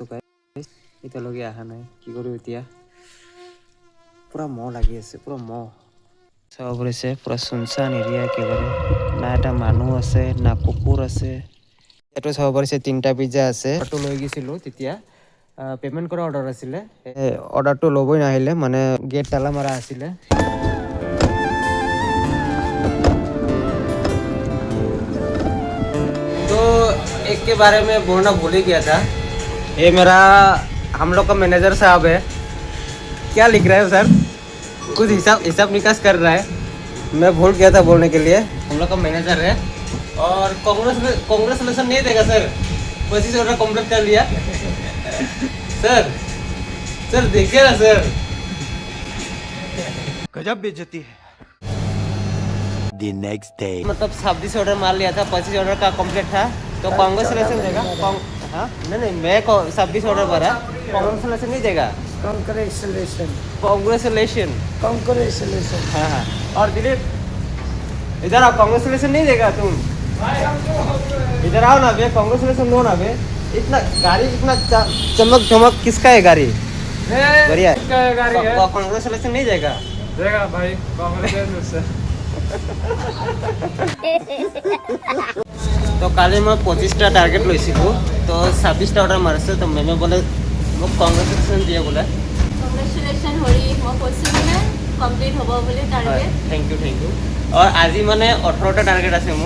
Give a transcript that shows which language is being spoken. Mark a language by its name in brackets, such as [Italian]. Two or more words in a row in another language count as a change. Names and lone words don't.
[Assamese] এতিয়ালৈকে অহা নাই, কি কৰোঁ এতিয়া। পূৰা মহ লাগি আছে, পূৰা মহ। চাব পৰিছে, পূৰা চুনচান এৰিয়া একেবাৰে। না এটা মানুহ আছে, না কুকুৰ আছে। এইটো চাব পাৰিছে, 3টা পিজ্জা আছে। অৰ্ডাৰটো লৈ গৈছিলোঁ তেতিয়া, পে'মেণ্ট কৰা অৰ্ডাৰ আছিলে। অৰ্ডাৰটো ল'বই নাহিলে, মানে গেট তালা মাৰা আছিলে। [Hindi] तो एक के बारे में बोलना भूल ही गया था। ये मेरा हम लोग का मैनेजर साहब है। क्या लिख रहा है सर? कुछ हिसाब निकास कर रहा है। मैं भूल गया था बोलने के लिए। हम लोग का मैनेजर है, और कांग्रेचुलेशन नहीं देगा सर? 25 ऑर्डर कंप्लीट कर लिया सर देखिए ना सर, गजब बेइज्जती है। [English] The next day. [Hindi] मतलब 26 ऑर्डर मार लिया था, 25 ऑर्डर का कंप्लीट था। तो कांग्रेचुलेशन देगा? हाँ नहीं, मैं 26 ऑर्डर भरा, कांग्रेचुलेशन नहीं देगा? कांग्रेचुलेशन। हाँ। और दिलीप इधर आओ, कांग्रेचुलेशन नहीं देगा तुम? इधर आओ ना भैया, कांग्रेचुलेशन दो ना भैया। इतना गाड़ी, इतना चमक किसका है गाड़ी? बढ़िया है। कांग्रेचुलेशन नहीं देगा? देगा भाई, कांग्रेचुलेशन। [Assamese] তো কালি মই 25টা টাৰ্গেট লৈছিলোঁ, তো 26টা অৰ্ডাৰ মাৰিছোঁ। তো মেমে বোলে মোক কংগ্ৰেচুলেশ্যন দিয়ে বোলে। কংগ্ৰেচুলেশ্যন হৰি, মই কৈছোঁ মানে কমপ্লিট হ'ব বুলি টাৰ্গেট। [English] thank you. [Assamese] আৰু আজি মানে 18টা টাৰ্গেট আছে মোৰ।